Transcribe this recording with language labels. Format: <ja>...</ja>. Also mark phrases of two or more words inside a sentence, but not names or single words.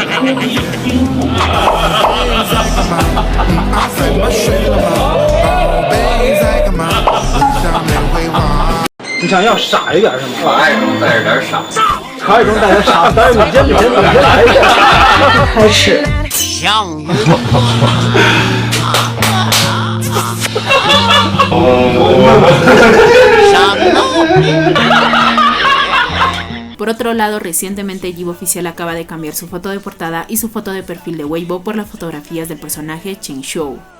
<zh>你想要傻一点是吗？可爱中带着点傻，可爱中带点傻，但是你先来一下，开始。像。</zh> <es>Por otro lado, recientemente Yibo Oficial acaba de cambiar su foto de portada y su foto de perfil de Weibo por las fotografías del personaje Chen Shou.</es>